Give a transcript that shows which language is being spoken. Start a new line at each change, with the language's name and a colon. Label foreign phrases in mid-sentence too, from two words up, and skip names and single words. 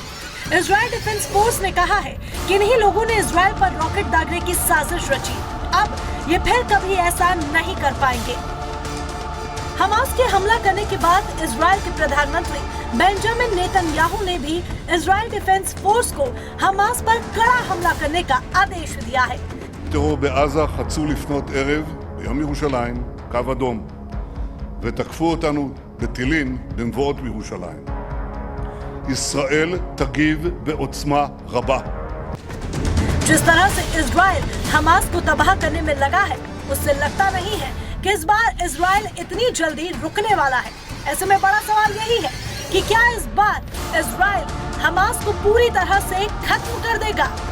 Hindi: इजराइल डिफेंस फोर्स ने कहा है कि इन्हीं लोगों ने इजराइल पर रॉकेट दागने की साजिश रची। अब ये फिर कभी ऐसा नहीं कर पाएंगे। हमास के हमला करने के बाद इजराइल के प्रधानमंत्री बेंजामिन नेतन्याहू ने भी इजराइल डिफेंस फोर्स को हमास पर कड़ा हमला करने का आदेश दिया है।
Hebrew: טרור בעזה חצו לפנות ערב ביום ירושלים קו אדום ותקפו אותנו בטילים במבואות בירושלים. ישראל תגיב בעוצמה רבה.
Hindi: जिस तरह से इजराइल हमास को तबाह करने में लगा है, उससे लगता नहीं है कि इस बार इजराइल इतनी जल्दी रुकने वाला है। ऐसे में बड़ा सवाल यही है कि क्या इस बार इजराइल हमास को पूरी तरह से खत्म कर देगा।